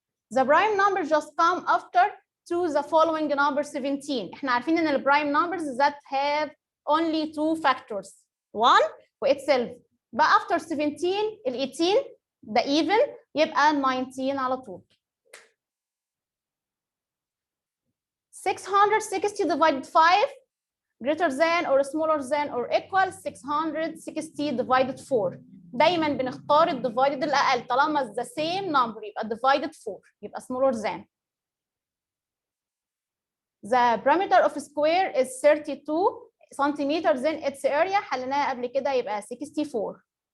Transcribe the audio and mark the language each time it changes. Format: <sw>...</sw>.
<en>The prime number just come after to the following number 17.</en> <ar>احنا عارفين ان ال prime numbers</ar> <en>that have only two factors 1</en> <ar>و itself. بقى after 17 ال 18 ده even يبقى 19 على طول.</ar> <en>660 divided 5 greater than or smaller than or equal 660 divided 4.</en> <ar>دايما بنختار الديفايدد الاقل طالما</ar> <en>the same number</en> <ar>يبقى divided 4 يبقى smaller than.</ar> <en>The perimeter of a square is 32 centimeters, then its area</en> <ar>حليناها قبل كده يبقى 64.</ar>